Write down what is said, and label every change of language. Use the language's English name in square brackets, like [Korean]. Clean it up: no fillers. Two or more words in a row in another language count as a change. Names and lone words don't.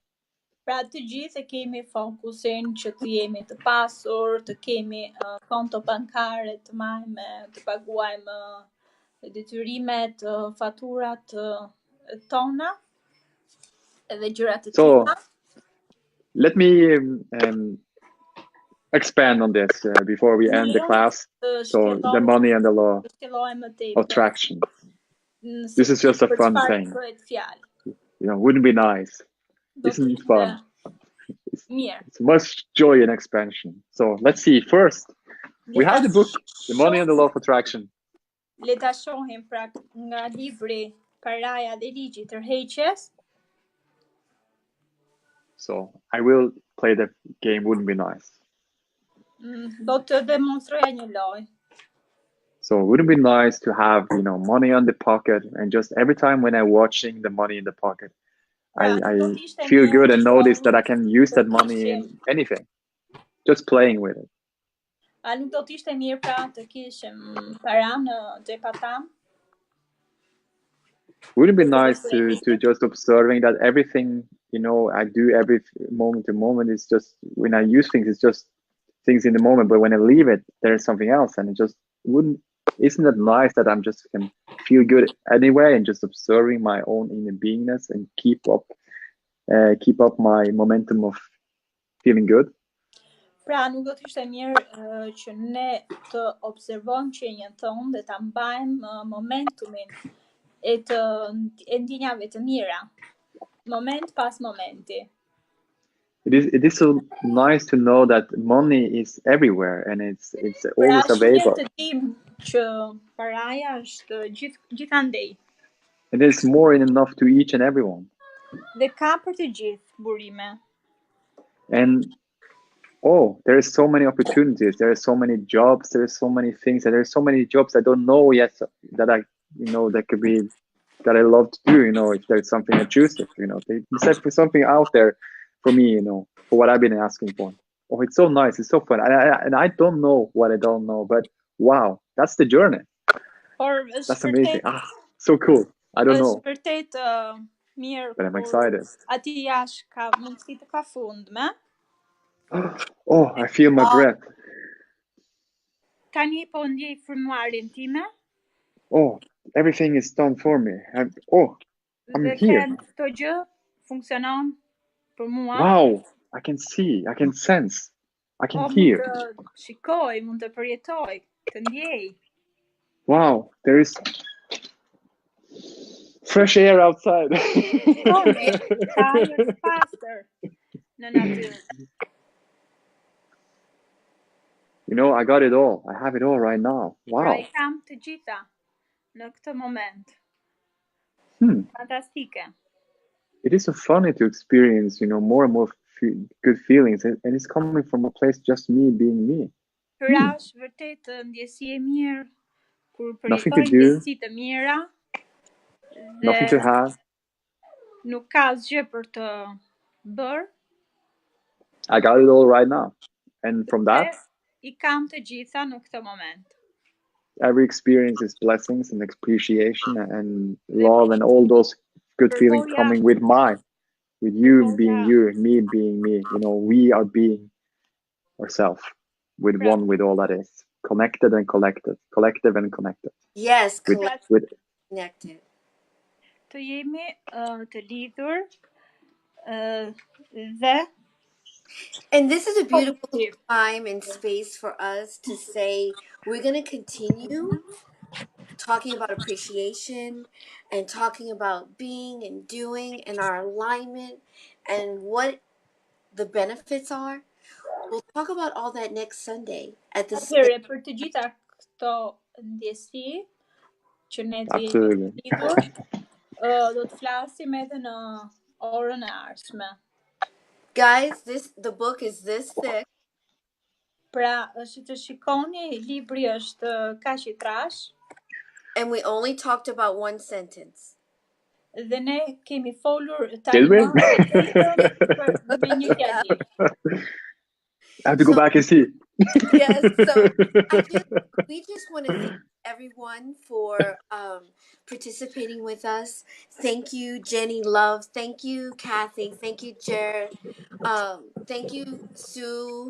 [Albanian] Pra të gjithë kemi fokusin që të jemi të pasur, të kemi konto bankare të marrëme, të paguajmë detyrimet, faturat tona edhe gjërat të tjera. [English] Let me expand on this before we end the class. So the money and the law of attraction. This is just a fun thing. Wouldn't be nice. Isn't it fun? It's much joy and expansion. So let's see. First, we have the book, The Money and the Law of Attraction. [Albanian] Le ta shohim pra nga libri Paraja dhe ligji I tërheqjes. [English] So I will play the game. Wouldn't be nice. [Albanian] Do të demonstroj një lojë. [English] So wouldn't it be nice to have money on the pocket and just every time when I'm watching the money in the pocket, I feel good and notice that I can use that money in anything, just playing with it. [Albanian] A nuk do t'ishte mirë pra të kishim para në xhepat tan? [English] Would it be Questo nice senso. to just observing that everything, I do every moment to moment is just when I use things, it's just things in the moment. But when I leave it, there's something else, and it just wouldn't. Isn't it nice that I'm just can feel good anyway, and just observing my own inner beingness and keep up my momentum of feeling good. [Albanian] Pra nuk do të ishte mirë që ne të observojmë që një tonë dhe ta mbajmë momentumin e ndjenjave të mira, moment pas momenti. [English] It is so nice to know that money is everywhere and it's [Albanian] Pra [English] always [Albanian] është mirë [English] available. [Albanian] të dimë që paraja është gjithandej [English] And there's more than enough to each and everyone. [Albanian] dhe ka për të gjithë burime. [English] And there is so many opportunities. There are so many jobs. There are so many things, and there's so many jobs I don't know yet that that could be that I love to do. If there's something I choose it. They set for something out there for me. For what I've been asking for. Oh, it's so nice. It's so fun. And I don't know what I don't know, but wow, that's the journey. [Albanian] Por [English] That's amazing. So cool. I don't [Albanian] është [English] know, [Albanian] vërtet mirë [English] but I'm [Albanian] kur [English] excited. [Albanian] aty jashtë ka mundësi të pafundme. [English] Oh, I feel my breath. [Albanian] Tani po ndjej frymuarin time. [English] Oh, everything is done for me. I'm [Albanian] Dhe [English] here. [Albanian] them këto gjë funksionon për mua. [English] Wow, I can see, I can sense, I can [Albanian] Mund [English] hear. [Albanian] të shikoj, mund të përjetoj, të ndjej. [English] Wow, there is fresh air outside. [Albanian] Shikoni, ka ajër të pastër në natyrë. [English] I got it all. I have it all right now. [Albanian] Pra [English] Wow. [Albanian] I kam të gjitha në këtë moment. Fantastike. [English] It is so funny to experience, more and more good feelings, and it's coming from a place just me being me. [Albanian] Pra është vërtet ndjesi e mirë kur [English] Nothing to [Albanian] përjetoj [English] do, [Albanian] ndjesi të mira dhe [English] nothing to have. [Albanian] nuk ka asgjë për të bërë. [English] I got it all right now. And from that, [Albanian] I kam të gjitha në këtë moment. [English] every experience is blessings and appreciation and love and all those good feelings coming with you being you, me being me. We are being ourselves with one with all that is connected and collected, collective and connected. Yes, with connected. [Albanian] Të jemi të lidhur dhe [English] and this is a beautiful time and space for us to say we're going to continue talking about appreciation and talking about being and doing and our alignment and what the benefits are. We'll talk about all that next Sunday at the [Albanian] Atëherë për të gjitha këto ndjesi që ne të jemi të lidhur, do të flasim edhe në orën e ardhshme. [English] Guys, the book is this thick. [Albanian] Pra, që të shikoni, libri është kaq I trash. [English] And we only talked about one sentence. [Albanian] Dhe ne kemi folur tani vetëm me një fjali. [English] I have to go back and see. Yes, so we just want to thank everyone for participating with us. Thank you, Jenny Love. Thank you, Kathy. Thank you, Jared. Thank you, Sue.